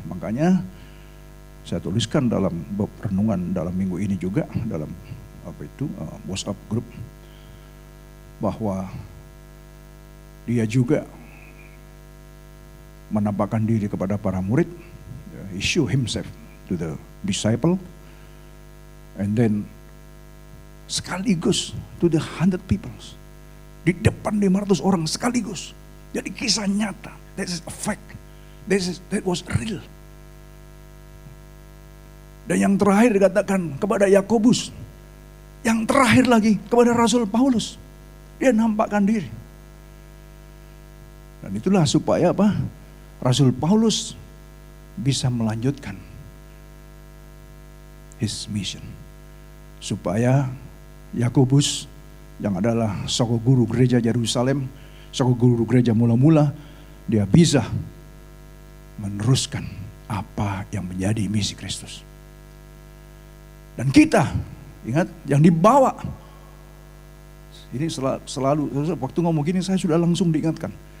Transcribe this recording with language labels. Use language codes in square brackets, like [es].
[id] Makanya saya tuliskan dalam renungan dalam minggu ini juga, dalam WhatsApp group, bahwa dia juga menampakkan diri kepada para murid. [en] He show himself to the disciple, and then [id] sekaligus [en] to the 100 people. [id] Di depan 500 orang sekaligus. Jadi kisah nyata. [en] That is a fact. That was real. [id] Dan yang terakhir dikatakan kepada Yakobus. Yang terakhir lagi kepada Rasul Paulus. Dia nampakkan diri. Dan itulah supaya apa? Rasul Paulus bisa melanjutkan [en] his mission. [id] Supaya Yakobus yang adalah soko guru gereja Yerusalem, soko guru gereja mula-mula, dia bisa meneruskan apa yang menjadi misi Kristus. Dan kita, ingat, yang dibawa, ini selalu waktu ngomong gini saya sudah langsung diingatkan.